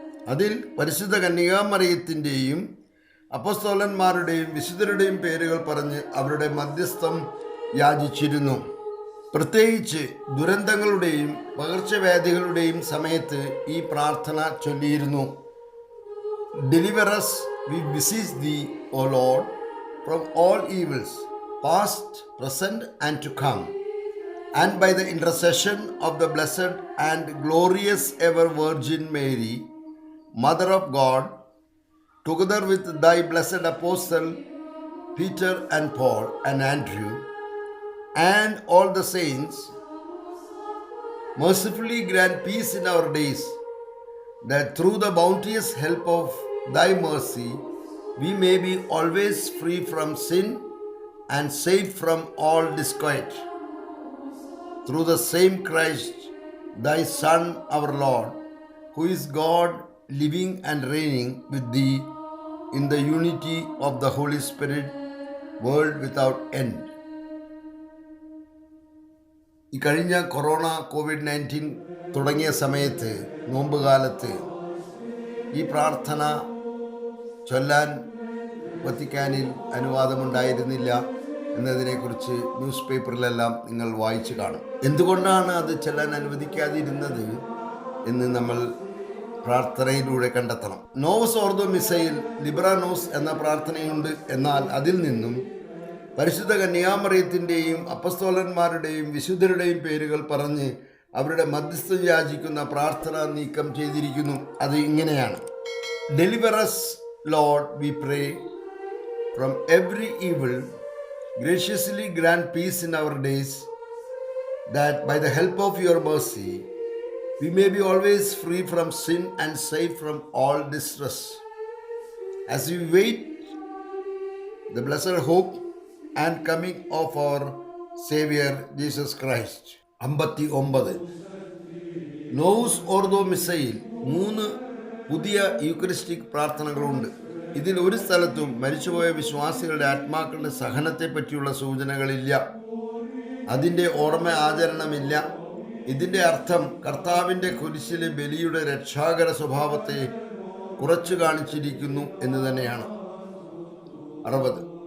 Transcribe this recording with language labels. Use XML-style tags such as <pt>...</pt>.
<ml>അതിൽ പരിശുദ്ധ കന്യകാമറിയത്തിൻ്റെയും അപ്പോസ്തലന്മാരുടെയും വിശുദ്ധരുടെയും പേരുകൾ പറഞ്ഞ് അവരുടെ മധ്യസ്ഥം യാചിച്ചിരുന്നു. പ്രത്യേകിച്ച് ദുരന്തങ്ങളുടെയും പകർച്ചവ്യാധികളുടെയും സമയത്ത് ഈ പ്രാർത്ഥന ചൊല്ലിയിരുന്നു.</ml> <en>Deliver us, we beseech thee, O Lord, from all evils, past, present and to come, and by the intercession of the blessed and glorious ever Virgin Mary, Mother of God, together with thy blessed apostle Peter and Paul and Andrew, and all the saints, mercifully grant peace in our days, that through the bounteous help of thy mercy, we may be always free from sin and safe from all disquiet. Through the same Christ, thy Son, our Lord, who is God living and reigning with thee in the unity of the Holy Spirit, world without end.</en> <ml>ഈ കഴിഞ്ഞ COVID-19 തുടങ്ങിയ സമയത്ത്, നോമ്പ് കാലത്ത് ഈ പ്രാർത്ഥന ചൊല്ലാൻ വത്തിക്കാനിൽ അനുവാദമുണ്ടായിരുന്നില്ല എന്നതിനെക്കുറിച്ച് ന്യൂസ് പേപ്പറിലെല്ലാം നിങ്ങൾ വായിച്ചു കാണും. എന്തുകൊണ്ടാണ് അത് ചൊല്ലാൻ അനുവദിക്കാതിരുന്നത് എന്ന് നമ്മൾ പ്രാർത്ഥനയിലൂടെ കണ്ടെത്തണം. നോവസ് ഓർദോ മിസയിൽ ലിബ്രാനോസ് എന്ന പ്രാർത്ഥനയുണ്ട്. എന്നാൽ അതിൽ നിന്നും പരിശുദ്ധ കന്യാമറിയത്തിൻ്റെയും അപ്പസ്തോലന്മാരുടെയും വിശുദ്ധരുടെയും പേരുകൾ പറഞ്ഞ് അവരുടെ മധ്യസ്ഥം യാചിക്കുന്ന പ്രാർത്ഥന നീക്കം ചെയ്തിരിക്കുന്നു. അത് ഇങ്ങനെയാണ്:</ml> <en>Deliver us, Lord, we pray, from every evil. Graciously grant peace in our days, that by the help of your mercy we may be always free from sin and safe from all distress, as we wait the blessed hope and coming of our Savior Jesus Christ. 59.</en> <ml>Novus ഓർദോ മിസയിൽ 3 പുതിയ Eucharistic പ്രാർത്ഥനകളുണ്ട്. ഇതിൽ ഒരു സ്ഥലത്തും മരിച്ചുപോയ വിശ്വാസികളുടെ ആത്മാക്കളുടെ സഹനത്തെ പറ്റിയുള്ള സൂചനകളില്ല. അതിൻ്റെ ഓർമ്മ ആചരണമില്ല. ഇതിൻ്റെ അർത്ഥം കർത്താവിൻ്റെ കുരിശിലെ ബലിയുടെ രക്ഷാകര സ്വഭാവത്തെ കുറച്ചു കാണിച്ചിരിക്കുന്നു എന്ന് തന്നെയാണ്. 60.</ml>